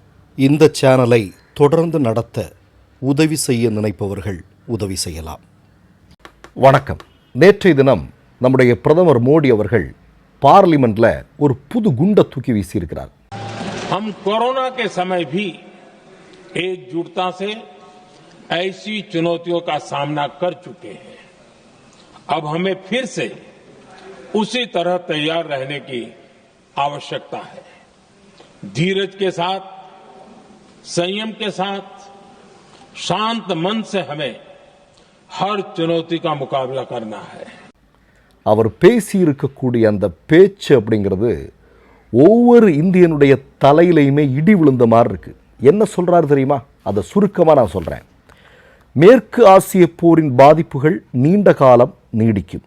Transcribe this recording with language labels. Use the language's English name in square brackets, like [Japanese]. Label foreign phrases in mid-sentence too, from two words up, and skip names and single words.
[Tamil] இந்த சேனலை தொடர்ந்து நடத்த உதவி செய்ய நினைப்பவர்கள் உதவி செய்யலாம். வணக்கம். நேற்றைய தினம் நம்முடைய பிரதமர் மோடி அவர்கள் பார்லிமெண்ட்ல ஒரு புது குண்டை தூக்கி வீசியிருக்கிறார். [Hindi] हम कोरोना के समय भी एकजुटता से ऐसी चुनौतियों का सामना कर चुके हैं. अब हमें फिर से उसी तरह तैयार रहने की आवश्यकता है. धीरज के साथ, संयम के साथ, शांत मन से हमें हर चुनौती का मुकाबला करना है. [Tamil] அவர் பேசியிருக்கக்கூடிய அந்த பேச்சு அப்படிங்கிறது ஒவ்வொரு இந்தியனுடைய தலையிலையுமே இடி விழுந்த மாதிரி இருக்கு. என்ன சொல்றாரு தெரியுமா? அதை சுருக்கமாக நான் சொல்றேன். மேற்கு ஆசிய போரின் பாதிப்புகள் நீண்ட காலம் நீடிக்கும்.